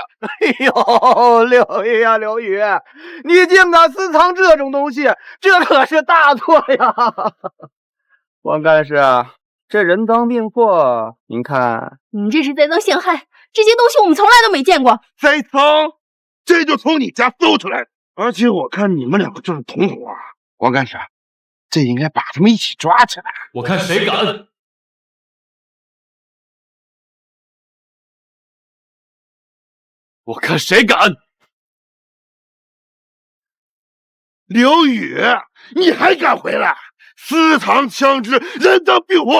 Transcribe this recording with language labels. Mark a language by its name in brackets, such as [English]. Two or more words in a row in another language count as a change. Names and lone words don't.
[Chinese] 哎呦，劉宇呀，劉宇，你竟敢私藏這種東西，這可是大錯呀！王幹事，這人贓並獲，您看，你這是栽贓陷害，這些東西我們從來都沒見過。栽贓，這就從你家搜出來的，而且我看你們兩個就是同夥。王幹事，這應該把他們一起抓起來。我看誰敢！我看誰敢！刘宇，你還敢回來？私藏槍支，人贓並獲！